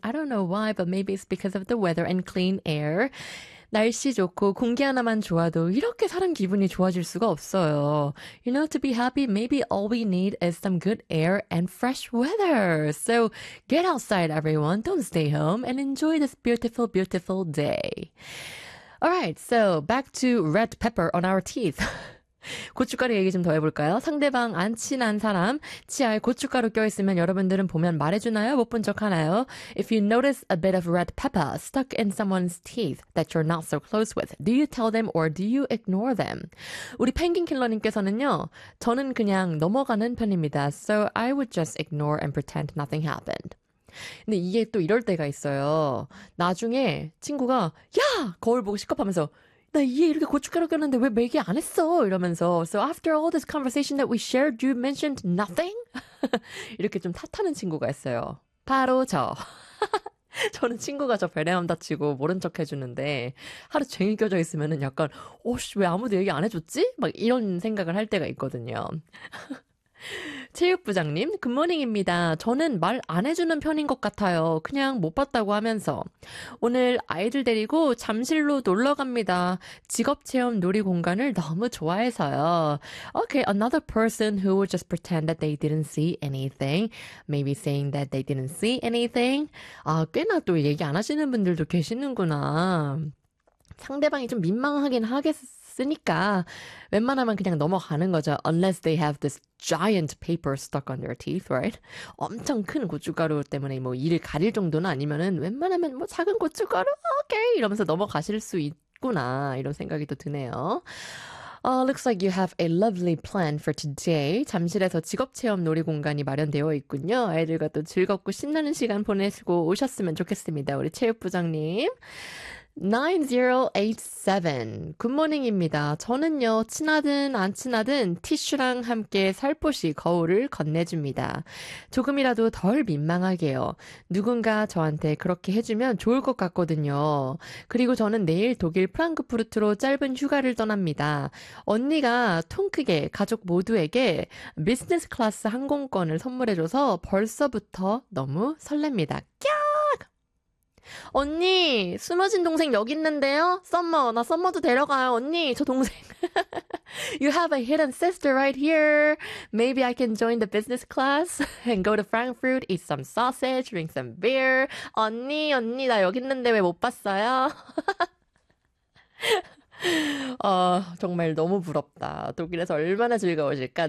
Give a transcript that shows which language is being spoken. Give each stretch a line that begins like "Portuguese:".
English: I don't know why, but maybe it's because of the weather and clean air.
Korean: 날씨 좋고 공기 하나만 좋아도 이렇게 사람 기분이 좋아질 수가 없어요.
English: You know, to be happy, maybe all we need is some good air and fresh weather. So get outside, everyone. Don't stay home and enjoy this beautiful, beautiful day. Alright, so back to red pepper on our teeth.
Korean: 고춧가루 얘기 좀더 해볼까요? 상대방 안 친한 사람 치아에 고춧가루 껴있으면 여러분들은 보면 말해주나요? 못본척 하나요?
English: If you notice a bit of red pepper stuck in someone's teeth that you're not so close with, do you tell them or do you ignore them?
Korean: 우리 펭귄킬러님께서는요, 저는 그냥 넘어가는 편입니다.
English: So I would just ignore and pretend nothing happened.
Korean: 근데 이게 또 이럴 때가 있어요. 나중에 친구가 야! 거울 보고 식겁하면서 나얘 이렇게 고춧가루 꼈는데 왜 얘기 안 했어? 이러면서
English: So after all this conversation that we shared, you mentioned nothing?
Korean: 이렇게 좀 탓하는 친구가 있어요. 바로 저. 저는 친구가 저 별내함 다치고 모른 척 해주는데 하루 종일 껴져 있으면은 약간 오씨 왜 아무도 얘기 안 해줬지? 막 이런 생각을 할 때가 있거든요. 체육부장님, 굿모닝입니다. 저는 말안 해주는 편인 것 같아요. 그냥 못 봤다고 하면서. 오늘 아이들 데리고 잠실로 놀러 갑니다. 직업 체험 놀이 공간을 너무 좋아해서요.
English: Okay, another person who would just pretend that they didn't see anything. Maybe saying that they didn't see anything.
Korean: 아, 꽤나 또 얘기 안 하시는 분들도 계시는구나. 상대방이 좀 민망하긴 하겠으니까 웬만하면 그냥 넘어가는 거죠.
English: Unless they have this giant paper stuck on their teeth, right?
Korean: 엄청 큰 고춧가루 때문에 뭐 이를 가릴 정도는 아니면은 웬만하면 뭐 작은 고춧가루, 오케이! 이러면서 넘어가실 수 있구나. 이런 생각이 또 드네요.
English: Looks like you have a lovely plan for today.
Korean: 잠실에서 직업 체험 놀이 공간이 마련되어 있군요. 아이들과 또 즐겁고 신나는 시간 보내시고 오셨으면 좋겠습니다. 우리 체육부장님. 9087. 굿모닝입니다. 저는요, 친하든 안 친하든 티슈랑 함께 살포시 거울을 건네줍니다. 조금이라도 덜 민망하게요. 누군가 저한테 그렇게 해주면 좋을 것 같거든요. 그리고 저는 내일 독일 프랑크푸르트로 짧은 휴가를 떠납니다. 언니가 통 크게 가족 모두에게 비즈니스 클래스 항공권을 선물해줘서 벌써부터 너무 설렙니다. 언니, 숨어진 동생 여기 있는데요? 썸머, 나 썸머도 데려가요. 언니, 저 동생.
English: You have a hidden sister right here. Maybe I can join the business class and go to Frankfurt, eat some sausage, drink some beer.
Korean: 언니, 언니, 나 여기 있는데 왜못 봤어요? 정말 너무 부럽다. 독일에서 얼마나 즐거우실까?